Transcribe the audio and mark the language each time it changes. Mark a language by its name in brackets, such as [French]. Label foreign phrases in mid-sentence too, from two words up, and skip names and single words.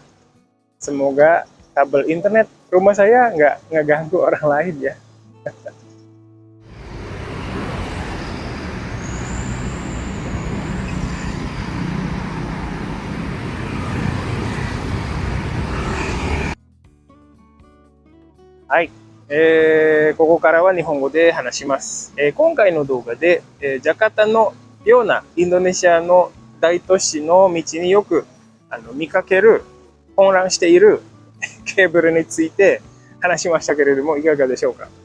[Indonesian] Semoga kabel internet rumah saya nggak ngeganggu orang lain ya. Hai, [Japanese] ここからは日本語で話します。今回の動画で、ジャカルタのようなインドネシアの大都市の道によく見かける混乱しているケーブルについて話しましたけれどもいかがでしょうか。